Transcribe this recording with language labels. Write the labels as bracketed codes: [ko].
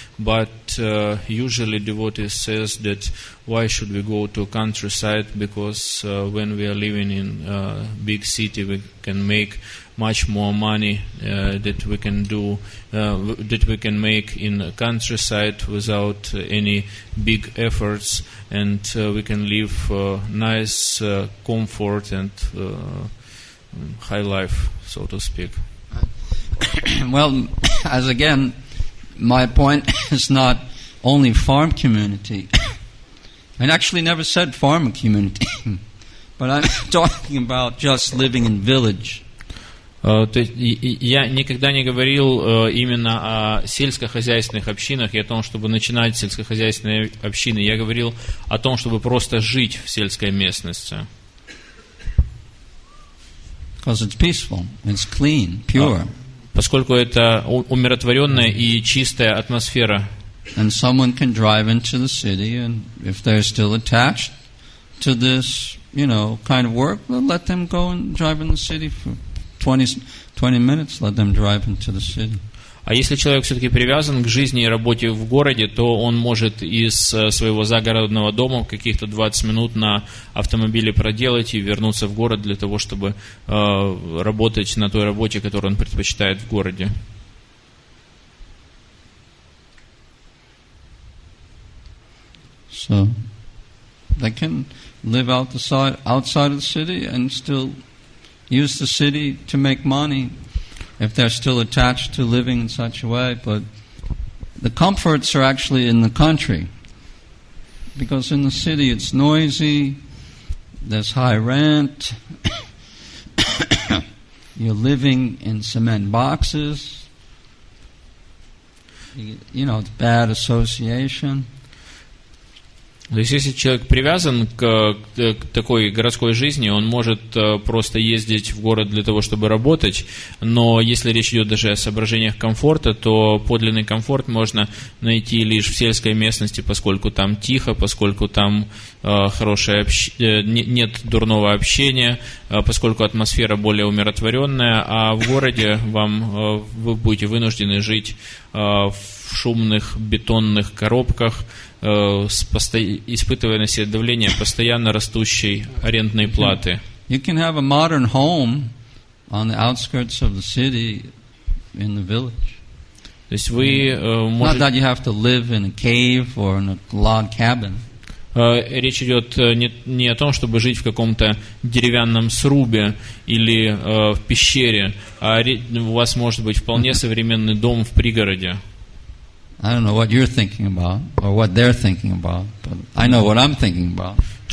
[en] But usually devotees says that why should we go to countryside, because when we are living in big city we can make much more money that we can make in countryside without any big efforts, and we can live nice comfort and high life, so to speak. Well, as again, my point is not only farm community. I actually never said farm community, but I'm talking about just living in village. [ru] Я никогда не говорил именно о сельскохозяйственных общинах и о том, чтобы начинать сельскохозяйственные общины. Я говорил о том, чтобы просто жить в сельской местности. [en] Because it's peaceful, it's clean, pure. [ru] Поскольку это умиротворенная и чистая атмосфера. [en] And someone can drive into the city, and if they're still attached to this, kind of work, well, let them go and drive in the city for 20 minutes, let them drive into the city. [ru] А если человек все-таки привязан к жизни и работе в городе, то он может из своего загородного дома каких-то 20 минут на автомобиле проделать и вернуться в город для того, чтобы работать на той работе, которую он предпочитает в городе. [en] So, They can live outside of the city and still use the city to make money if they're still attached to living in such a way. But the comforts are actually in the country. Because in the city it's noisy, there's high rent, you're living in cement boxes, it's bad association. [ru] То есть, если человек привязан к такой городской жизни, он может просто ездить в город для того, чтобы работать, но если речь идет даже о соображениях комфорта, то подлинный комфорт можно найти лишь в сельской местности, поскольку там тихо, поскольку там нет дурного общения, поскольку атмосфера более умиротворенная, а в городе вы будете вынуждены жить в шумных бетонных коробках, испытывая на себе давление постоянно растущей арендной платы. [en] You can have a modern home on the outskirts of the city in the village. [ru] То есть вы [en] Not that you have to live in a cave or in a log cabin. [ru] Речь идет не о том, чтобы жить в каком-то деревянном срубе или в пещере, а у вас может быть вполне современный дом в пригороде. [en] I don't know what you're thinking about or what they're thinking about, but I know what I'm thinking about.